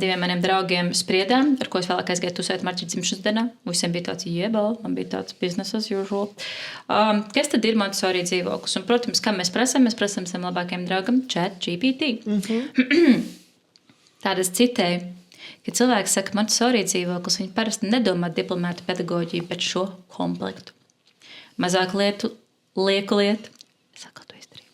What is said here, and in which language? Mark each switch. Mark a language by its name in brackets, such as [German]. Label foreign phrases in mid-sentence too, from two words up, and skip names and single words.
[Latvian] diviem maniem draugiem spriedām, ar ko es vēlāk aizgāju tusēt Marģera dzimšanas dienā. Visiem bija tāds jebal, man bija tāds [English] business as usual. [Latvian] Kas tad ir Montessori dzīvoklis? Un, protams, kā mēs prasām savam labākajam draugam ChatGPT. Tāda es citēju, kad cilvēks saka Montessori dzīvoklis, viņi parasti nedomā diplomātu pedagoģiju, bet šo komplektu. Mazāk lieku lietu, es atkal to izdarīju.